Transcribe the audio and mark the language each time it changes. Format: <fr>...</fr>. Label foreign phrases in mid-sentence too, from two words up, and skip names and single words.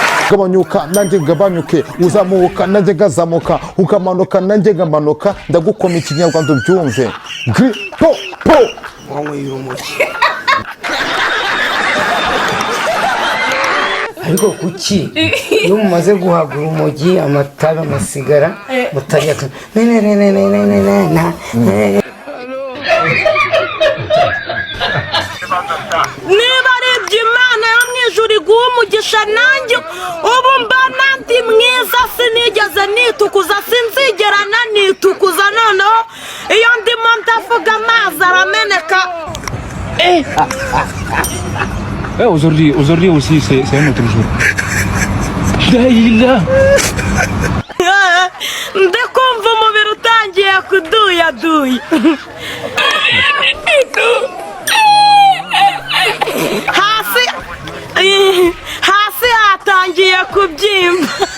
<rw>Gabanyuka, nanjye ngabanyuke, uzamuka, nanjye ngazamuka, ukamanuka, nanjye ngamanuka, ndagukoma ikinyarwanda ubyumve. Gri-, po, po. Wanyweye urumogi. Ariko kuki iyo mumaze guhaga urumogi, amatabi, amasigara, mutajya ku-, ne, ne, ne, ne, ne, ne, ne, ne, na, ne. Niba ari ibyo Imana yo mu ijuru iguha umugisha, nanjye ubu mba nandi mwiza, sinigeze nitukuza, sinzigera nanitukuza, noneho iyo ndimo ndavuga amazi arameneka. Eh.</rw> <fr>Eh, aujourd'hui, aujourd'hui aussi, c'est, c'est un autre jour.</fr> <rw>Daïla. Ndi kumva umubiri utangiye kuduyaduya. Hasi, hasi hatangiye kubyimba.</rw>